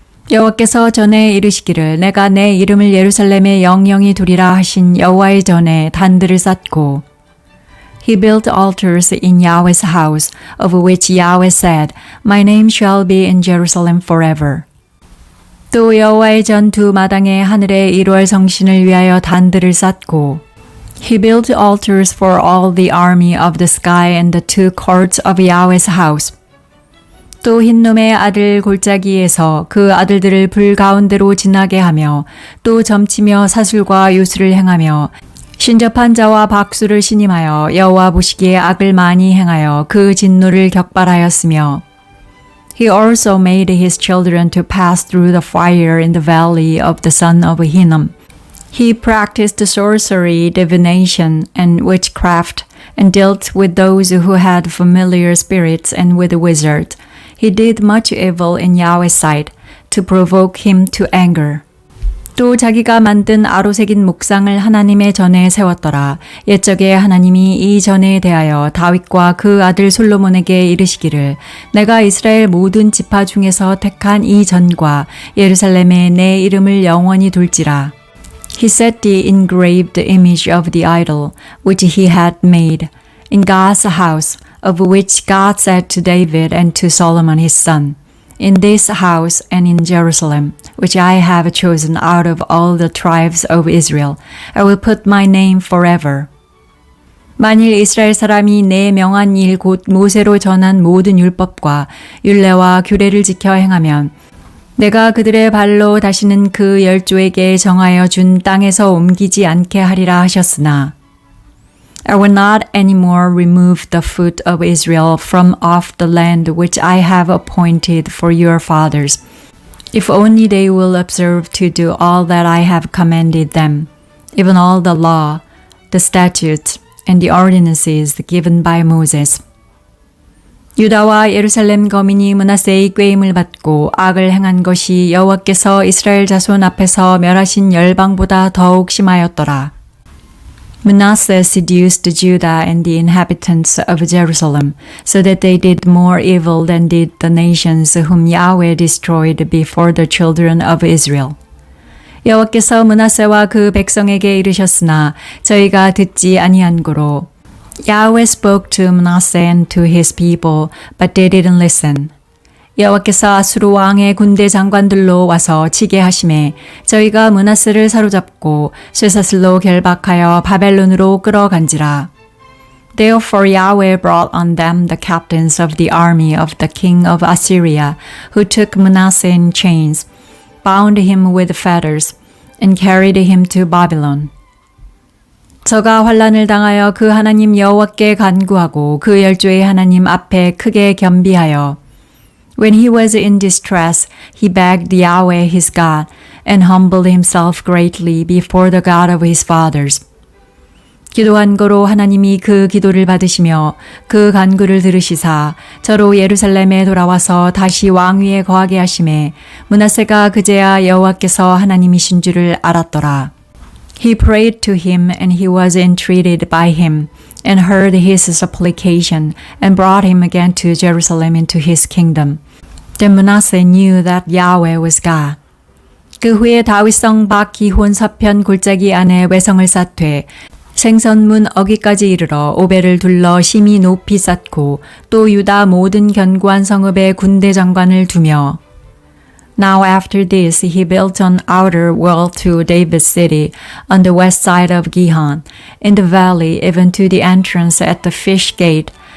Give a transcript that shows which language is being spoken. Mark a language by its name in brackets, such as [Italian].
[Korean] 여호와께서 전에 이르시기를 내가 내 이름을 예루살렘에 영영이 두리라 하신 여호와의 전에 단들을 쌓고 [English] He built altars in Yahweh's house, of which Yahweh said, My name shall be in Jerusalem forever. [Korean] 또 여호와의 전 두 마당에 하늘의 1월 성신을 위하여 단들을 쌓고 [English] He built altars for all the army of the sky and the two courts of Yahweh's house. [Korean] 또 흰놈의 아들 골짜기에서 그 아들들을 불 가운데로 지나게 하며 또 점치며 사술과 요술을 행하며 신접한 자와 박수를 신임하여 여호와 보시기에 악을 많이 행하여 그 진노를 격발하였으며 [English] He also made his children to pass through the fire in the valley of the son of Hinnom. He practiced sorcery, divination, and witchcraft, and dealt with those who had familiar spirits and with the wizard. He did much evil in Yahweh's sight, to provoke him to anger. [Korean] 또 자기가 만든 아로새긴 목상을 하나님의 전에 세웠더라. 옛적에 하나님이 이 전에 대하여 다윗과 그 아들 솔로몬에게 이르시기를 내가 이스라엘 모든 지파 중에서 택한 이 전과 예루살렘에 내 이름을 영원히 둘지라. [English] He set the engraved image of the idol, which he had made, in God's house, of which God said to David and to Solomon his son, In this house and in Jerusalem, which I have chosen out of all the tribes of Israel, I will put my name forever. [Korean] 만일 이스라엘 사람이 내 명한 일 곧 모세로 전한 모든 율법과 율례와 규례를 지켜 행하면 내가 그들의 발로 다시는 그 열조에게 정하여 준 땅에서 옮기지 않게 하리라 하셨으나 [English] I will not anymore remove the foot of Israel from off the land which I have appointed for your fathers, if only they will observe to do all that I have commanded them, even all the law, the statutes, and the ordinances given by Moses. [Korean] 유다와 예루살렘 거민이 므낫세의 꾀임을 받고 악을 행한 것이 여호와께서 이스라엘 자손 앞에서 멸하신 열방보다 더욱 심하였더라. [English] Manasseh seduced Judah and the inhabitants of Jerusalem, so that they did more evil than did the nations whom Yahweh destroyed before the children of Israel. [Korean] 여호와께서 므낫세와 그 백성에게 이르셨으나 저희가 듣지 아니한 고로 [English] Yahweh spoke to Manasseh and to his people, but they didn't listen. [Korean] 여호와께서 아수르 왕의 군대 장관들로 와서 치게 하심에 저희가 므낫세를 사로잡고 쇠사슬로 결박하여 바벨론으로 끌어간지라. [English] Therefore Yahweh brought on them the captains of the army of the king of Assyria, who took Manasseh in chains, bound him with fetters, and carried him to Babylon. [Korean] 저가 환난을 당하여 그 하나님 여호와께 간구하고 그 열조의 하나님 앞에 크게 겸비하여 [English] When he was in distress, he begged Yahweh his God and humbled himself greatly before the God of his fathers. [Korean] 기도한 거로 하나님이 그 기도를 받으시며 그 간구를 들으시사 저로 예루살렘에 돌아와서 다시 왕위에 거하게 하심에 므낫세가 그제야 여호와께서 하나님이신 줄을 알았더라. [English] He prayed to him and he was entreated by him and heard his supplication and brought him again to Jerusalem into his kingdom. Then Manasseh knew that Yahweh was God. [Korean] 그 후에 다윗성 박 기혼 서편 골짜기 안에 외성을 쌓되 생선문 어기까지 이르러 오벨을 둘러 심히 높이 쌓고 또 유다 모든 견고한 성읍에 군대 장관을 두며 [English] Now after this he built an outer wall to David's city on the west side of Gihon, in the valley even to the entrance at the fish gate.